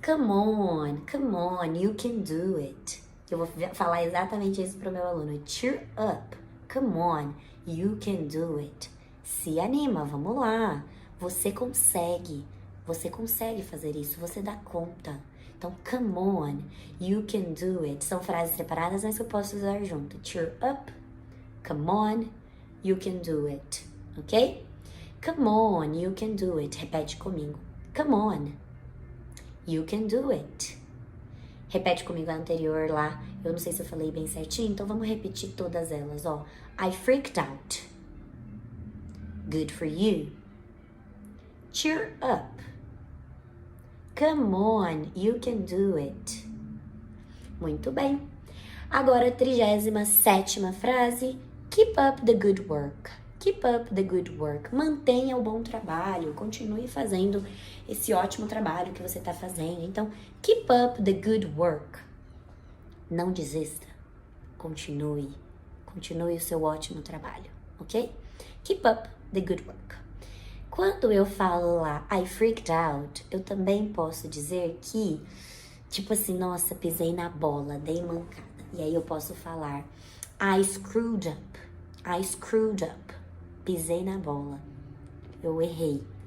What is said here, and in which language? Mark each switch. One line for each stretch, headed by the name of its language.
English: Come on, you can do it.
Portuguese: Eu vou falar exatamente isso pro meu aluno.
English: Cheer up. Come on, you can do it.
Portuguese: Se anima, vamos lá. Você consegue fazer isso, você dá conta.
English: Então, come on, you can do it.
Portuguese: São frases separadas, mas que eu posso usar junto.
English: Cheer up, come on, you can do it. Ok? Come on, you can do it.
Portuguese: Repete comigo.
English: Come on, you can do it.
Portuguese: Repete comigo a anterior lá. Eu não sei se eu falei bem certinho, então vamos repetir todas elas, ó.
English: I freaked out. Good for you. Cheer up. Come on, you can do it.
Portuguese: Muito bem. Agora, 37ª frase.
English: Keep up the good work. Keep up the good work.
Portuguese: Mantenha o bom trabalho. Continue fazendo esse ótimo trabalho que você está fazendo.
English: Então, keep up the good work.
Portuguese: Não desista. Continue. Continue o seu ótimo trabalho, ok?
English: Keep up the good work.
Portuguese: Quando eu falo lá,
English: I freaked out,
Portuguese: eu também posso dizer que, tipo assim, nossa, pisei na bola, dei mancada. E aí eu posso falar,
English: I screwed up. I screwed up.
Portuguese: Pisei na bola. Eu errei.